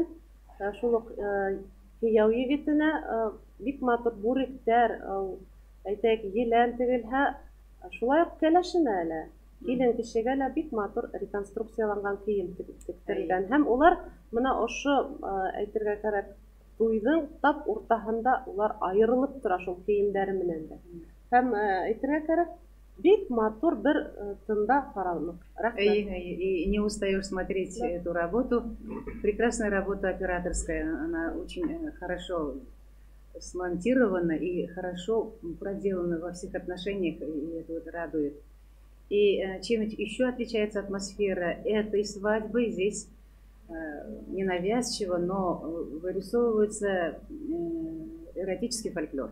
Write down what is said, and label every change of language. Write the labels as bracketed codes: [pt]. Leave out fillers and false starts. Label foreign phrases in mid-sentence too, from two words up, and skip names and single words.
[ba] Шул уҡ кейәү егетенә бик матур бүректәр, әйтәйек, елән тегелһә, шулай уҡ кәләшенә лә, килен кешегә лә бик матур реконструкцияланған кейем тектерелгән. Һәм улар менә ошо, әйтергә кәрәк, туйҙың тап уртаһында улар айырылып тора шул кейемдәре менән дә. Һәм әйтергә кәрәк, бик матур бер тында ҡараныҡ. [ru] И не устаешь смотреть эту работу. Прекрасная работа операторская. Она очень хорошо смонтирована и хорошо проделана во всех отношениях, и это вот радует. И чем еще отличается атмосфера этой свадьбы, здесь ненавязчиво, но вырисовывается эротический фольклор.